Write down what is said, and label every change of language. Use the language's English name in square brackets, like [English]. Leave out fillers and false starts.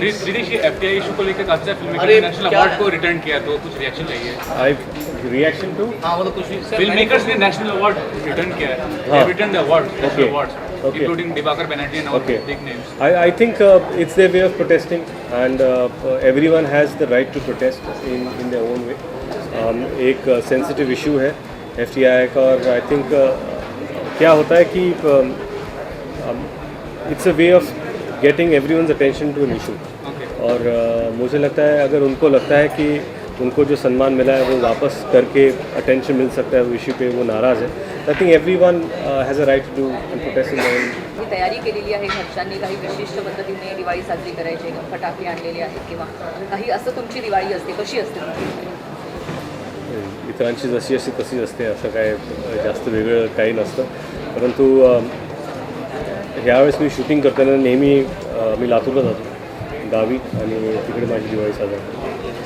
[Hindi] Ritesh FTI issue को लेकर काफी सारे फिल्म मेकर नेशनल अवार्ड को रिटर्न किया तो कुछ रिएक्शन चाहिए [English] I reaction to [Hindi] हाँ मतलब कुछ फिल्म मेकर्स ने नेशनल अवार्ड रिटर्न किया है [English] Return the award national awards including Dibakar Banerjee and all big names. I think it's their way of protesting and everyone has the right to protest in their own way. [Hindi] एक sensitive issue है FTI का और [English] I think [Hindi] क्या होता है कि [English] it's a way of getting everyone's attention to an issue. [Hindi] और मुझे लगता है अगर उनको लगता है कि उनको जो सम्मान मिला है वो वापस करके अटेंशन मिल सकता है वो इश्यू पे वो नाराज़ है [English] I think everyone has a right to do and protest in [Marathi] मी तयारी केलेली आहे घरच्यांनी काही विशिष्ट पद्धतीने दिवाळी साजरी करायची फटाके आणलेले आहेत किंवा काही असं तुमची दिवाळी असते कशी असते तुमची इतरांची जशी असते तशी असते असं काय जास्त वेगळं काही नसतं परंतु ह्यावेळेस मी शूटिंग करताना नेहमी मी लातूरला जातो गावी आणि तिकडे माझी दिवाळी साजरी